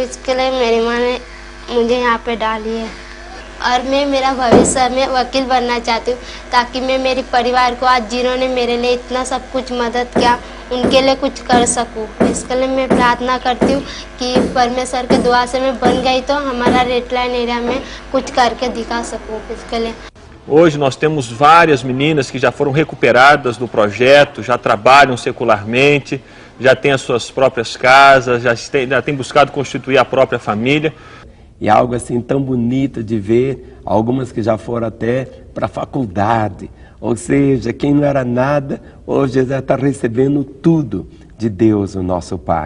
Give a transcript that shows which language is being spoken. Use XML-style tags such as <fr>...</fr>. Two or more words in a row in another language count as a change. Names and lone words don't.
<hi>इसके लिए मेरी माँ ने मुझे यहाँ पे डाली है और मैं मेरा भविष्य में वकील बनना चाहती हूँ, ताकि मैं मेरे परिवार को आज जिन्होंने मेरे लिए इतना सब कुछ मदद किया उनके लिए कुछ कर सकूं। इसके लिए मैं प्रार्थना करती हूँ कि परमेश्वर के दुआ से मैं बन गई तो हमारा</hi> <en>red line area</en> <hi>में कुछ करके दिखा सकूं। इसके लिए</hi> <pt>Hoje nós temos várias meninas que já foram recuperadas do projeto, já trabalham secularmente, já têm as suas próprias casas, já têm buscado constituir a própria família. E algo assim tão bonito de ver, algumas que já foram até para a faculdade, ou seja, quem não era nada, hoje já está recebendo tudo de Deus, o nosso Pai.</pt>